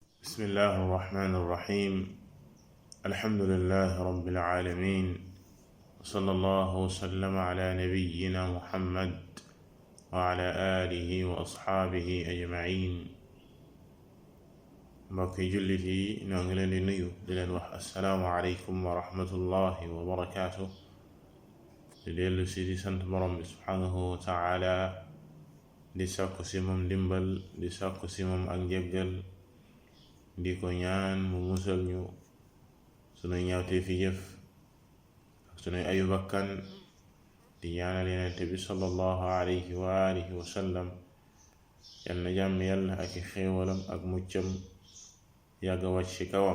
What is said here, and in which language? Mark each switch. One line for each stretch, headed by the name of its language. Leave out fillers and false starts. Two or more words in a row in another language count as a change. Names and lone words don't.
Arabic: بسم الله الرحمن الرحيم. الحمد لله رب العالمين، وصلى الله وسلم على نبينا محمد وعلى آله وأصحابه أجمعين.
Wolof: mbokki jullit yi ñoo ngi leen di nuyu di leen wax
Arabic: السلام عليكم ورحمة الله وبركاته.
Wolof: di dellu si di sant borom bi
Arabic: سبحانه وتعالى,
Wolof: di sàkku si moom ndimbal, di sàkku si moom ak njëggal, di ko ñaan mu musal ñu sunuy ñaawtee fi jëf ak sunuy ayu bakkan, di ñaanal Yonent bi
Arabic: صلى الله عليه وعلى آله وسلم
Wolof: yal na jàmm yàlla ak i xéewalam ak muccam yàgga wàcc ci kawam.